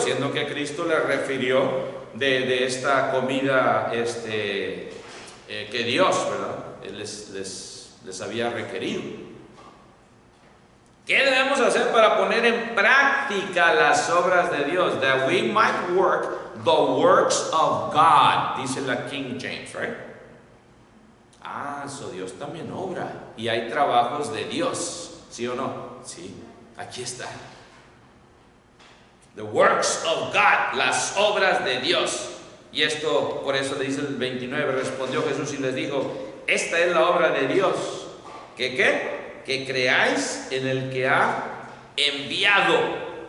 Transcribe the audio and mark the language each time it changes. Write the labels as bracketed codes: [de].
[es] Siendo que Cristo le refirió de esta comida que Dios, ¿verdad? Les había requerido. ¿Qué debemos hacer para poner en práctica las obras de Dios? [en] That we might work the works of God, [es] dice la King James, [en] right? So [es] Dios también obra. Y hay trabajos de Dios, ¿sí o no? Sí, aquí está. [en] The works of God, [es] las obras de Dios. Y esto, por eso le dice el 29, respondió Jesús y les dijo, esta es la obra de Dios. ¿Que qué? Que creáis en el que ha enviado.